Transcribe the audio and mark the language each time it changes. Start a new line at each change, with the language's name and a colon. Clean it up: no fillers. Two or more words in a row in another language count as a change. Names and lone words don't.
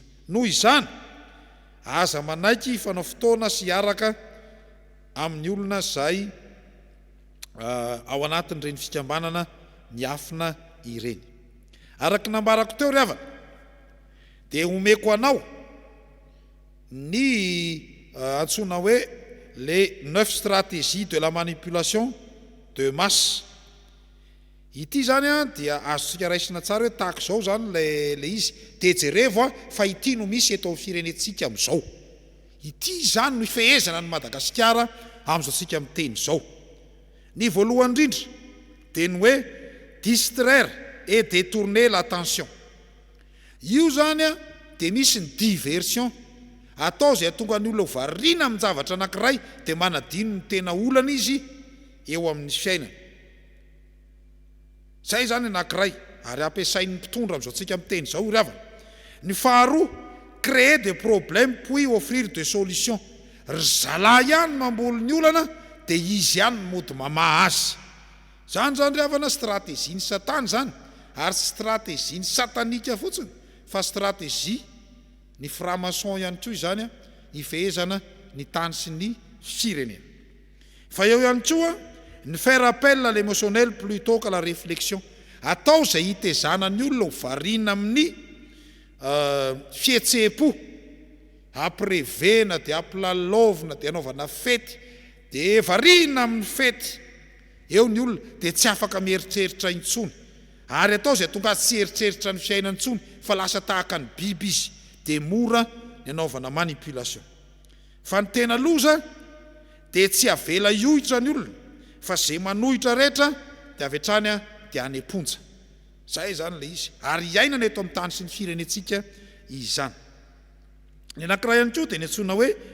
Malagasy: Noho izany aza manaiky fanao fotoana sy araka amin'ny olona zay ao anatin'ireny fikambanana miafina ireny. Araky nambarako teo ry havana de omeko anao ny antsoina hoe
French: les 9 stratégies de la manipulation de masse.
Malagasy: Ity zany dia azontsika raisina tsara hoe tahaka zao zany le izy, de jerevo fa ity no misy eto amin'ny firenentsika amin'izao. Ity zany no ifehezana ny Madagasikara amin'izao tsika miteny zao. Ny voalohany indrindra de ny hoe
French: distraire et détourner l'attention.
Malagasy: Io zany de misy ny diversion, atao zay tonga ny olona ho variana amin'ny zavatra anankiray de manadino ny tena olana izy eo amin'ny fiainana. Zay zany anankiray ary ampiasain'ny mpitondra amin'izao tsika miteny zao ry havana. Ny faharoa,
French: créer des problèmes puis offrir des solutions.
Malagasy: Ry zalahy ihany mamboly ny olana de izy ihany mody mamaha azy. Zany ry havana stratégie ny satana zany, ary stratégie ny satanika fotsiny fa stratégie ny franc-maçon ihany koa izany ifehezana ny tany sy ny firenena. Fa eo ihany koa ny
French: faire appel à l'émotionnel plutôt que la réflexion.
Malagasy: Atao zay hitezana ny olona ho variana amin'ny fihetsepo, aprevena de ampilalaovina de anaovana fety dia varina amin'ny fety eo ny olona dia tsy afaka mieritreritra intsony ary atao izay tonga tsy eritreritra ny fiainany intsony fa lasa tahaka ny biby izy dia mora ny anaovana manipulation fa ny tena loza dia tsy avela iohitra ny olona fa zay manohitra rehetra dia avy hatrany dia any am-ponja zay zany le izy ary iainana eto amin'ny tany sy ny firenentsika izany ny anankiray ihany koa dia ny antsoina hoe